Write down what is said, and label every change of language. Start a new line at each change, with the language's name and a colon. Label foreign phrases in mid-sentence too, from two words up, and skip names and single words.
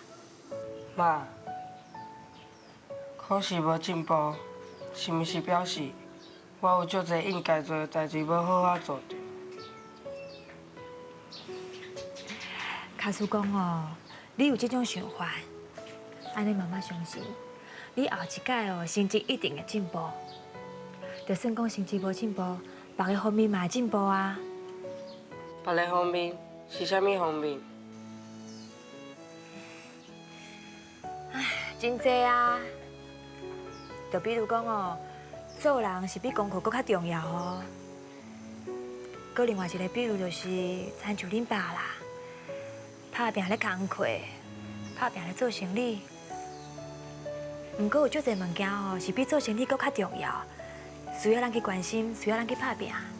Min Nan Chinese: 妈，考试无进步，是毋是表示我有足侪应该做的代志要好好做着？假使讲哦，你有这种想法，安尼妈妈相信，你后一届哦成绩一定会进步。就算讲成绩无进步，别个方面嘛会进步啊。别个方面是啥物方面？真济啊，就比如讲哦，做人是比功课搁较重要哦。搁另外一个比如就是，亲像恁爸啦，打拼咧工课，打拼咧做生意。毋过有足侪物件哦，是比做生意搁较重要，需要咱去关心，需要咱去打拼。